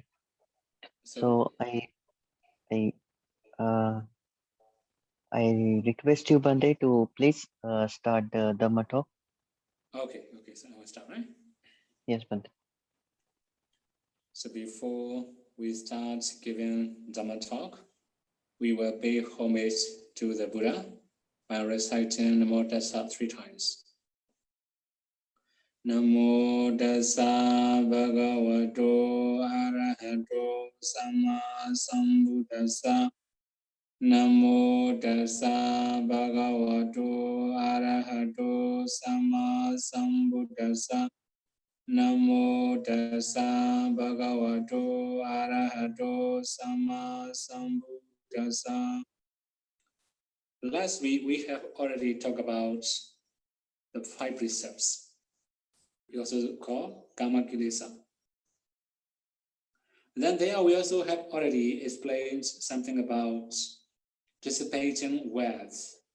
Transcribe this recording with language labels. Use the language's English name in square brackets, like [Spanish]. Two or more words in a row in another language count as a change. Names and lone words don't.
[English] So I uh, I request you, Bante, to please start the Dhamma talk. Okay, so I will start, right? Yes, Bante. So before we start giving Dhamma talk, we will pay homage to the Buddha by reciting [Pali] Namo Tassa [English] 3 times. [Pali] Namo Tassa Bhagavato Arahato Sama Sambuddhassa. Namo Tassa Bhagavato Arahato Sama Sambuddhassa. Namo Tassa Bhagavato Arahato Sama Sambuddhassa. [English] Last week we have already talked about the 5 precepts. We also call [Pali] Kama Kilesa. [English] Then there we also have already explained something about dissipating wealth.